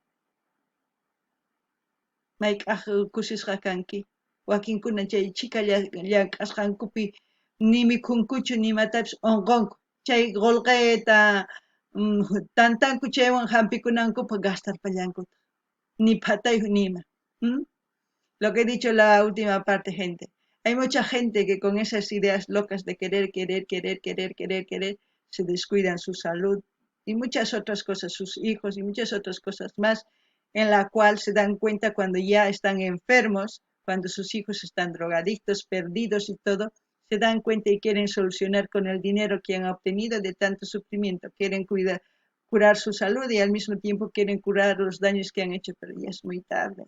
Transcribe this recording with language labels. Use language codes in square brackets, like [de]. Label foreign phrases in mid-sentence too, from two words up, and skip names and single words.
[qu] Mayk'aq kusisqa kanki. Wakinkuna chay chika llank'asqankupi ni mikhunkuchu nimatapis unqunku. Chay qolqeta tantanku chaywan hampikunankupa gastarpallankuta. Ni patayuq nima. [es] Lo que he dicho la última parte, gente. Hay mucha gente que con esas ideas locas de querer, se descuidan su salud, y muchas otras cosas, sus hijos y muchas otras cosas más, en la cual se dan cuenta cuando ya están enfermos, cuando sus hijos están drogadictos, perdidos y todo, se dan cuenta y quieren solucionar con el dinero que han obtenido de tanto sufrimiento, quieren curar su salud y al mismo tiempo quieren curar los daños que han hecho, pero ya es muy tarde.